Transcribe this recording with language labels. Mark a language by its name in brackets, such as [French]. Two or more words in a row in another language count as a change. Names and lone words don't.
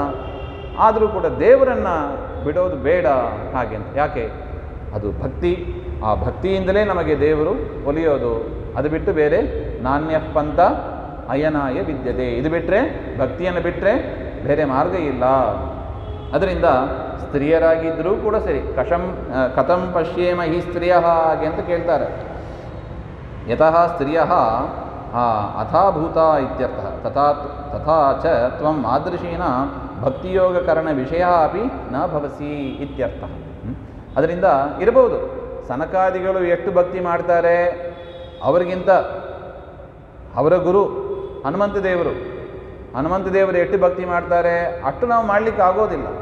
[Kannada] ಆದರೂ ಕೂಡ ದೇವರನ್ನು ಬಿಡೋದು ಬೇಡ ಹಾಗೆ ಅಂತ. ಯಾಕೆ? ಅದು ಭಕ್ತಿ. ಆ ಭಕ್ತಿಯಿಂದಲೇ ನಮಗೆ ದೇವರು ಒಲಿಯೋದು. ಅದು ಬಿಟ್ಟು ಬೇರೆ [Sanskrit] ನಾಣ್ಯ ಪಂಥ ಅಯನಾಯ ವಿದ್ಯತೆ. [Kannada] ಇದು ಬಿಟ್ಟರೆ, ಭಕ್ತಿಯನ್ನು ಬಿಟ್ಟರೆ ಬೇರೆ ಮಾರ್ಗ ಇಲ್ಲ. ಅದರಿಂದ ಸ್ತ್ರೀಯರಾಗಿದ್ದರೂ ಕೂಡ ಸರಿ, [Sanskrit] ಕಥಂ ಪಶ್ಯೇಮ ಹಿ ಸ್ತ್ರೀಯ [Kannada] ಹಾಗೆ ಅಂತ ಕೇಳ್ತಾರೆ. [Sanskrit] ಯತಃ ಸ್ತ್ರೀಯ ಅಥಾಭೂತ ಇತ್ಯರ್ಥ. ತಥಾ ಚ ತ್ವಂ ಆದೃಶೀನ ಭಕ್ತಿಯೋಗಕರಣ ವಿಷಯ ಅಪಿ ನ ಭವಸಿ ಇತ್ಯರ್ಥ. [Kannada] ಅದರಿಂದ ಇರಬಹುದು ಸನಕಾದಿಗಳು ಎಷ್ಟು ಭಕ್ತಿ ಮಾಡ್ತಾರೆ, ಅವರಿಗಿಂತ ಅವರ ಗುರು ಹನುಮಂತ ದೇವರು ಎಷ್ಟು ಭಕ್ತಿ ಮಾಡ್ತಾರೆ ಅಷ್ಟು ನಾವು ಮಾಡಲಿಕ್ಕೆ ಆಗೋದಿಲ್ಲ.